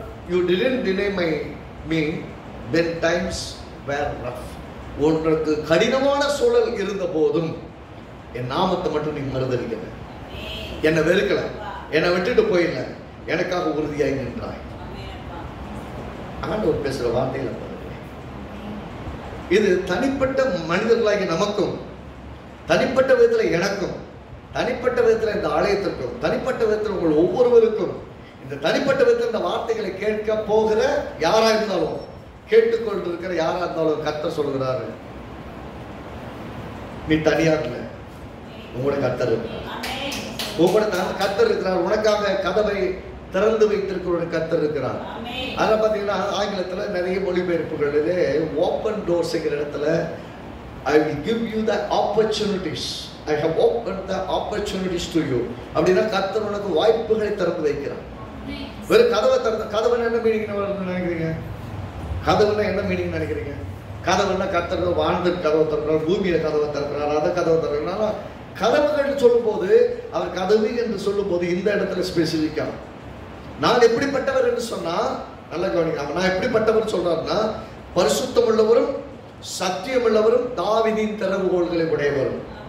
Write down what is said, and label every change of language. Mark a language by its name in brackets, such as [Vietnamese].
[English] you didn't deny me when times were rough. [Tamil] உனக்கு கடினமான சூழல் இருந்த போதும் என் நாமத்தை மட்டும் நீ மறுதலிக்கல, என்னை வெறுக்கல, என்னை விட்டுட்டு போயிடல, எனக்காக உறுதியாய் நின்றாய். ஆண்டவர் பேசுற வார்த்தையில இது தனிப்பட்ட மனிதர்களாகி நமக்கும், தனிப்பட்ட விதத்தில் எனக்கும், தனிப்பட்ட விதத்தில் இந்த ஆலயத்திற்கும், தனிப்பட்ட விதத்தில் உங்கள் ஒவ்வொருவருக்கும், இந்த தனிப்பட்ட விதத்தில் இந்த வார்த்தைகளை கேட்க போகிற யாரா இருந்தாலும், கேட்டுக்கொண்டு இருக்கிற யாரா இருந்தாலும் கர்த்தர் சொல்கிறாரு, நீ தனியா இல்லை, உங்களோட கர்த்தர் இருக்கிறார், உங்களோட கர்த்தர் இருக்கிறார். உனக்காக கதவை திறந்து வைத்திருக்கிற ஒரு கர்த்தர் இருக்கிறார். அதில் பார்த்தீங்கன்னா ஆங்கிலத்தில் நிறைய மொழிபெயர்ப்புகள் இது ஓப்பன் டோர்ஸ்ங்கிற இடத்துல [English] I will give you the opportunities. I have opened the opportunities to you. [Tamil] அப்படின்னா கர்த்தர் உனக்கு வாய்ப்புகளை திறந்து வைக்கிறார். வெறும் கதவை திறந்த கதவுன்னு என்ன மீனிங் நினைக்கிறீங்க? கதவுன்னா என்ன மீனிங் நினைக்கிறீங்க? கதவுன்னா கர்த்தர் வாழ்ந்து கதவை திறக்கிறார், பூமியில கதவை திறக்கிறார், அதை கதவை திறக்கிறார். கதவுகள் சொல்லும் போது அவர் கதவு என்று சொல்லும் போது இந்த இடத்துல ஸ்பெசிபிக்கா நான் எப்படிப்பட்டவர் என்று சொன்னா நல்ல கவனிக்காம, நான் எப்படிப்பட்டவர் சொல்றாருன்னா பரிசுத்தம் உள்ளவரும் சத்தியம் உள்ளவரும் தாவீதின் திறவுகோல்களை உடையவரும்.